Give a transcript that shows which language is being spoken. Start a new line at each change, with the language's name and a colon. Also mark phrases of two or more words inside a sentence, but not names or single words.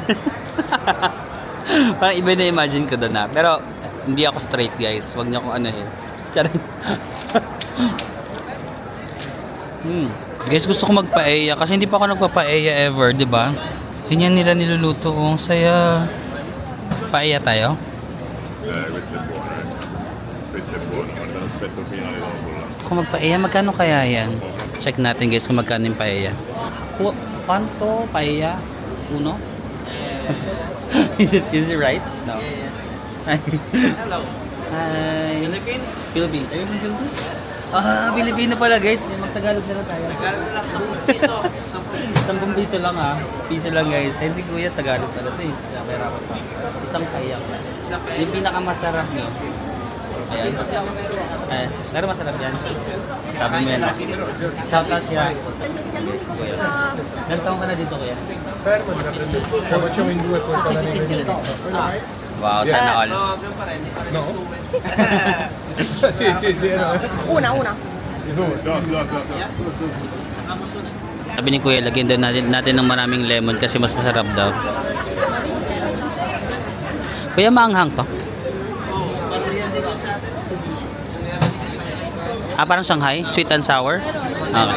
Filipino: Parang iba na imagine ko doon na. Pero hindi ako straight, guys. Huwag niyo akong anuhin. Charing. Guys, gusto ko magpaella kasi hindi pa ako nagpapaella ever, di ba? Ganyan nila niluluto. Ang saya. Paella tayo?
Italian: Questo è buono, questo è buono, guarda l'aspetto finale dopo là.
Filipino: Gusto ko magpaella. Magkano kaya yan? Check natin, guys, kung magkano yung paella.
Italian: Quanto paella? Uno?
English: Is it right? No. Yes. Hello. Hi. Philippines? Philippines. Are you from Philippines? Yes.
Filipino: Pilipino pala, guys. Magtagalog na lang tayo. Tagalog na lang. 10 piso. 10 piso lang, ha. Piso lang, guys. Ayun si Kuya, Tagalog pala ito, eh. Kaya may rapat pa. Isang paella. Yung pinakamasarap niyo. Ayan. Ayan. Pero masarap yan. Sabi mo yan.
English: Shout out
Filipino: siya. Kuya. Ilan taong ka na dito, Kuya?
Italian: Fermo, te la prendo. Se facciamo in due poi con la neve.
Filipino: Wow, sana all.
Italian: No? Sì, no. Una.
Filipino: Sabi ni Kuya, lagyan daw natin ng maraming lemon kasi mas masarap daw. Kuya, maanghang to? Parang Shanghai?
English: Sweet and sour?
Filipino: Okay.